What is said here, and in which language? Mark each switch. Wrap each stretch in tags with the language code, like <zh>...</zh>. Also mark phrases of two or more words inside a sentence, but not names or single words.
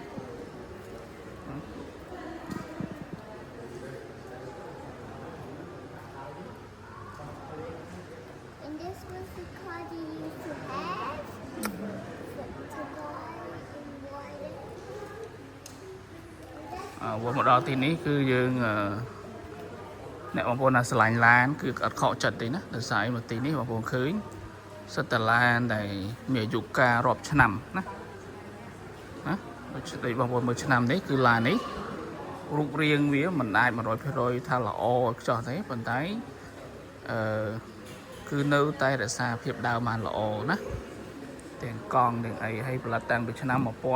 <en>And this was the car they used to have to buy in water.</en> <km>មកដល់ទីនេះគឺយើងអ្នកបងប្អូនណាស្រឡាញ់ឡានគឺអត់ខកចិត្តទេណាដោយសារមកទីនេះបងប្អូនឃើញសិតតឡានដែលមានអាយុកាលរាប់ឆ្នាំណាដូចបងប្អូនមើលឆ្នាំនេះគឺឡាននេះរូបរាងវាមិនអាច 100% ថាល្អខ្ចោះទេប៉ុន្តែគឺនៅតែរក្សាភាពដើមបានល្អណាទាំងកង់ទាំងអីហើយផលិតតាំងពីឆ្នាំ1935</km>